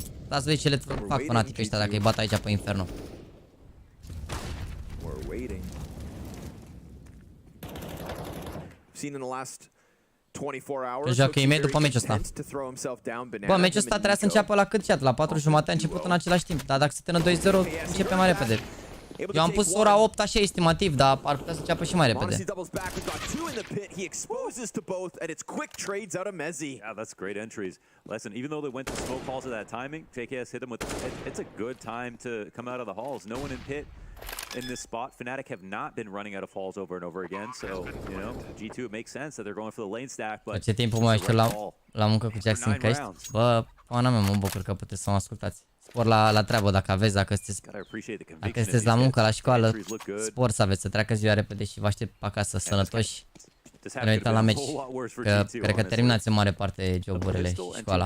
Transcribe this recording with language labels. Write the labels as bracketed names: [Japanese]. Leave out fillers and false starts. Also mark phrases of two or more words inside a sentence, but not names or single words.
[Romanian] Dați să vedeți ce le fac fanatică ăștia dacă îi bat aici pe Inferno. Că joacă imediat după meciul ăsta. Bă, meciul ăsta trebuia să înceapă la cât chat? La 4:30 a început în același timp. Dar dacă se termină 2-0, începe mai repede. Eu am pus ora 8 așa estimativ, dar ar putea să înceapă și mai repede. [English] Yeah, that's great entries. Listen, even though they went to smoke halls at that timing, JKS hit him with it's a good time to come out of the halls. No one in pit in this spot. Fnatic have not been running out of halls over and over again, so, you know, G2 it makes sense that they're going for the lane stack, but [Romanian] ce timp mai aștept la muncă cu Jackson Căști? Bă, pana mea, mă bucur că puteți să mă ascultați. Spor la treabă dacă aveți, dacă sunteți la muncă, la școală, spor să aveți, să treacă ziua repede și vă aștept acasă sănătoși. Să ne uităm la meci, că cred că terminați în mare parte joburile și școala.